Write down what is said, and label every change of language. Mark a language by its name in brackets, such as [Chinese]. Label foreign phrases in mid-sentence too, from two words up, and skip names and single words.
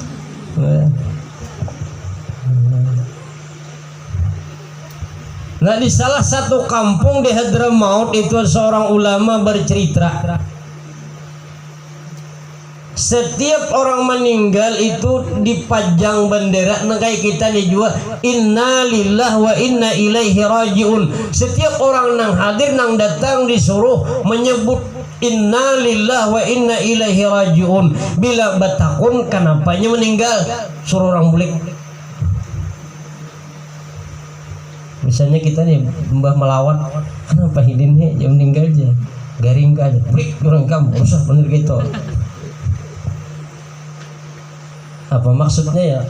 [Banjar] Nah, di salah satu kampung di Hadramaut itu seorang ulama bercerita, setiap orang meninggal itu dipajang bendera. Nah, kayak kita nih juga, [Arabic] إنا لله وإنا إليه راجعون. [Banjar] Setiap orang nang hadir nang datang disuruh menyebut [Arabic] إنا لله وإنا إليه راجعون. [Banjar] Bila batakun kenapanya meninggal, suruh orang bulik. Misalnya kita nih mbah melawat, kenapa hidinnya yang meninggal aja, garing aja, bulik orang kamu usah bener gitu. Apa maksudnya ya?